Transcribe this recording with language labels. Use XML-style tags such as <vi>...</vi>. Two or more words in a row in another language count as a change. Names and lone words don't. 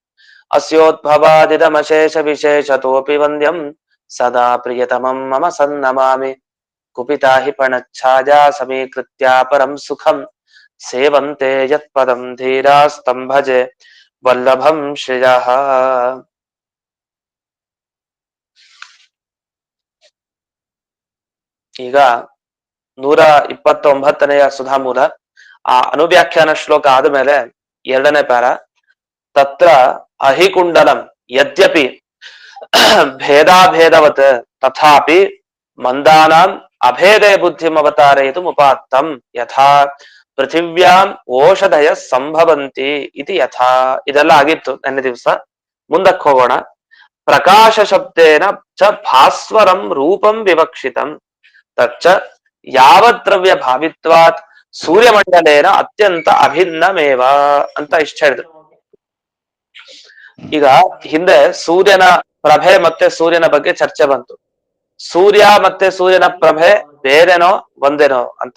<sa>अस्योद्भवादिदमशेषविशेषतोऽपि वन्द्यं सदा प्रियतमं मम सन्नमामि कुपिता हि पणच्छाया समीकृत्या परं सुखं सेवन्ते यत्पदं धीरास्तं भजे वल्लभं श्रियः।</sa> <kn>ಈಗ 129ನೆಯ ಸುಧಾಮೂಲ ಆ ಅನುವ್ಯಾಖ್ಯಾನ ಶ್ಲೋಕ ಆದಮೇಲೆ ಎರಡನೇ ಪ್ಯಾರ</kn> <sa>ತತ್ರ ಅಹಿಕುಂಡಲಂ ಯದ್ಯಪಿ ಭೇದಾಭೇದವತ್ ತಥಾಪಿ ಮಂದಾನಾಂ ಅಭೇದೇ ಬುದ್ಧಿಂ ಅವತಾರಯಿತುಂ ಉಪಾತ್ತಂ ಯಥಾ ಪೃಥಿವ್ಯಾಂ ಓಷಧಯ ಸಂಭವಂತಿ ಇತಿ ಯಥಾ.</sa> <kn>ಇದೆಲ್ಲ ಆಗಿತ್ತು ನೆನ್ನೆ ದಿವಸ. ಮುಂದಕ್ಕೆ ಹೋಗೋಣ.</kn> <sa>ಪ್ರಕಾಶ ಶಬ್ದೇನ ಚ ಭಾಸ್ವರಂ ರೂಪಂ ವಿವಕ್ಷಿತಂ ತಚ್ಚ ಯಾವತ್ ದ್ರವ್ಯ ಭಾವಿತ್ವಾತ್ ಸೂರ್ಯಮಂಡಲೇನ ಅತ್ಯಂತ ಅಭಿನ್ನಮೇವ</sa> <kn>ಅಂತ ಇಷ್ಟ ಹೇಳಿದ್ರು. ಈಗ ಹಿಂದೆ ಸೂರ್ಯನ ಪ್ರಭೆ ಮತ್ತೆ ಸೂರ್ಯನ ಬಗ್ಗೆ ಚರ್ಚೆ ಬಂತು. ಸೂರ್ಯ ಮತ್ತೆ ಸೂರ್ಯನ ಪ್ರಭೆ ಬೇರೆನೋ ಒಂದೇನೋ ಅಂತ.</kn>